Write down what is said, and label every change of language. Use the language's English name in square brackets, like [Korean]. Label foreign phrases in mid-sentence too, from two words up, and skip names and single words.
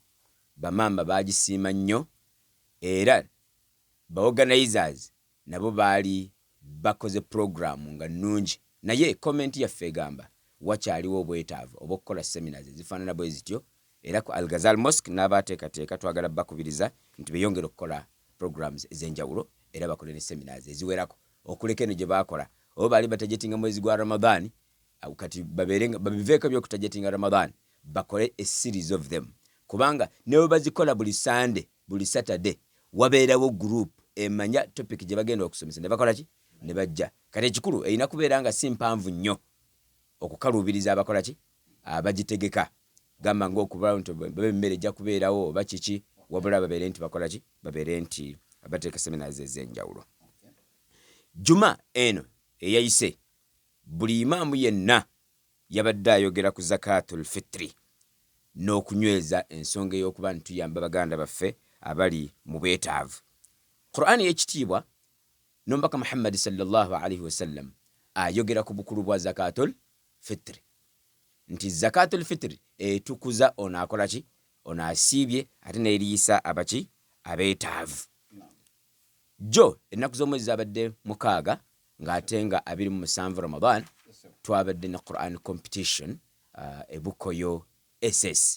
[Ganda] Bamamba baagisiima nnyo era ba-organizers nabo baali bakoze programu nga nnungi, naye komenti yaffe egamba wakyaliwo obwetaavu obw'okukola seminars ezifaanana bwe zityo. Era ku Al-Ghazal Mosque n'abaateekateeka twagala bakubiriza nti beeyongere okukola programs ez'enjawulo era bakole ne seminars eziwerako okuleka eno gye baakola. Oba baali batajetinga mwezi gwa Ramadan kati babiveeko by'okutajetinga Ramadan bakole [English] a series of them [Ganda] kubanga ne bwe bazikola buli Sunday buli Saturday wabeerawo group emanya topic gye bagenda okusomesa ne bakola ki ne bajja. Kati ekikulu erina kubeera nga si mpanvu nnyo okukaluubiriza abakola ki abagitegeka. gamba ng'okubala nti babe emmere ejja kubeerawo oba kiki, wabula babeere nti bakola ki, babeere nti bateeka seminars ez'enjawulo. Juma eno eyayise buli imaamu yenna yabadde ayogera ku zakatul fitri n'okunyweza ensonga ey'okuba nti tuyamba baganda baffe abali mu bwetaavu. Qur'ani y'ekitiibwa n'omubaka Muhammad [Arabic] صلى الله عليه وسلم [Ganda] ayogera ku bukulu bwa zakatul fitri nti zakatul fitri etukuza ono akola ki, ono asiibye ate n'eriisa abaki, abeetaavu. Jo ennaku z'omwezi zabadde 6 ng'ate nga 27 Ramadan twabadde ne Quran competition ebukoyo SS.